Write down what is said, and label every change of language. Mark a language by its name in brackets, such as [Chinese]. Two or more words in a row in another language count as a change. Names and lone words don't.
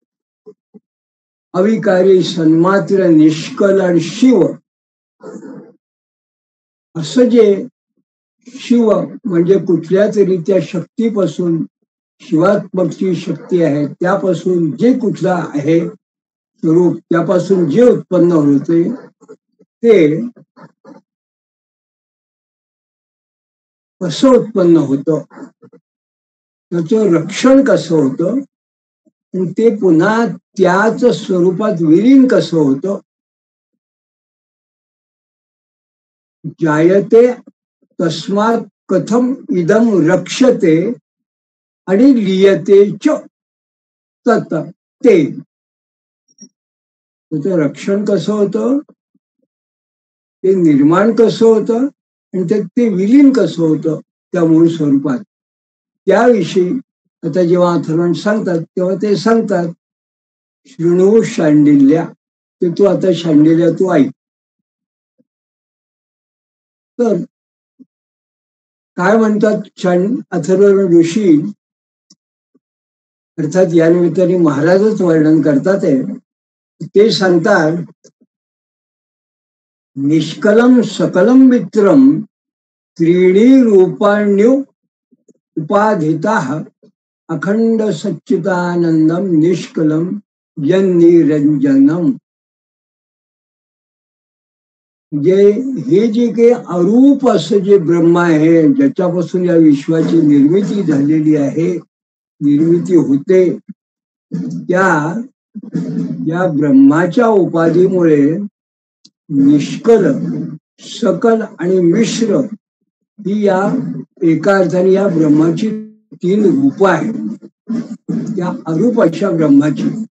[Marathi] अविकारी, सन्मात्र, निष्कलर शिव, असं जे शिव म्हणजे कुठल्या तरी त्या शक्तीपासून, शिवात्मकची शक्ती आहे त्यापासून जे कुठला आहे स्वरूप, त्यापासून जे उत्पन्न होते ते कसं उत्पन्न होतं, त्याचं रक्षण कसं होतं, ते पुन्हा त्याच स्वरूपात विलीन कसं होतं. [Sanskrit] जायते तस्मात कथम इदम रक्षते आणि लियते च तत, [Marathi] ते त्याचं रक्षण कसं होतं, ते निर्माण कसं होतं आणि ते विलीन कसं होतं त्या मूळ स्वरूपात, त्याविषयी आता जेव्हा अथर्वण सांगतात तेव्हा ते सांगतात. [Sanskrit] शृणु शांडिल्या, [Marathi] ते तू आता शांडिल्या तू ऐक. तर काय म्हणतात अथर्वण ऋषी, अर्थात या निमित्ताने महाराजच वर्णन करतात आहे. ते सांगतात, [Sanskrit] निष्कलम सकलम मित्रम त्रीणी रूपाण्यु उपाधिताः अखंड सच्चिदानंदम निष्कलम यन्निरंजनम. [Marathi] म्हणजे हे जे काही अरूप असं जे ब्रह्म आहे, ज्याच्यापासून या विश्वाची निर्मिती झालेली आहे, निर्मिती होते, त्या या ब्रह्माच्या उपाधीमुळे निष्कल, सकल आणि मिश्र ही या एका अर्थाने या ब्रह्माची 3 रूप आहेत, त्या अरूप अशा ब्रह्माची.